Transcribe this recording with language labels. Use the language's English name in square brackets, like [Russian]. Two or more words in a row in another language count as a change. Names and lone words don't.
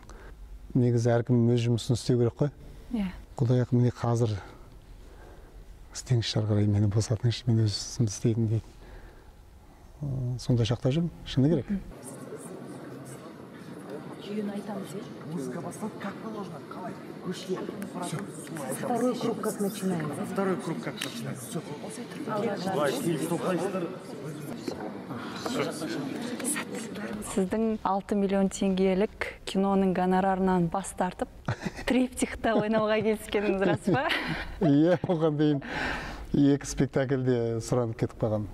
[Kazakh] Негізі әркім өз жұмысын істеу керек қой. Құдай ақы, міне қазір істеңізші ары қарай, мені босатыңызшы, мен өз ісімді істеймін дейді. Сондай шақта жүрмін, шыны керек. Музыка басталып, [Russian] как положено, [Kazakh] қалай? Көшке. [Russian] Второй круг как начинается. Второй круг как начинается. [Kazakh] Сіздің 6 миллион теңгелік киноның гонорарынан бас тартып, триптихта ойнауға келіскеніңіз рас па? Иә, оған дейін 2 спектакльде сұранып кетіп қалған.